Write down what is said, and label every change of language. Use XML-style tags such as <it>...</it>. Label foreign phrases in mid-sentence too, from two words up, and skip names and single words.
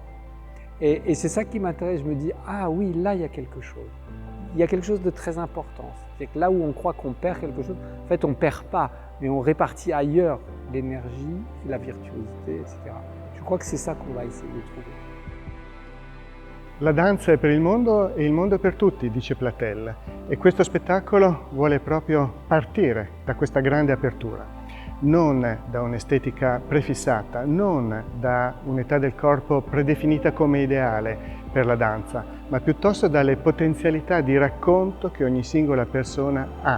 <fr>Et c'est ça qui m'intéresse. Je me dis, ah oui, là, il y a quelque chose. Il y a quelque chose de très important. C'est que là où on croit qu'on perd quelque chose, en fait, on ne perd pas, mais on répartit ailleurs l'énergie, la virtuosité, etc. Je crois que c'est ça qu'on va essayer de trouver.</fr> <it>La danza è per il mondo e il mondo è per tutti, dice Platel, e questo spettacolo vuole proprio partire da questa grande apertura. Non da un'estetica prefissata, non da un'età del corpo predefinita come ideale per la danza, ma piuttosto dalle potenzialità di racconto che ogni singola persona ha.</it>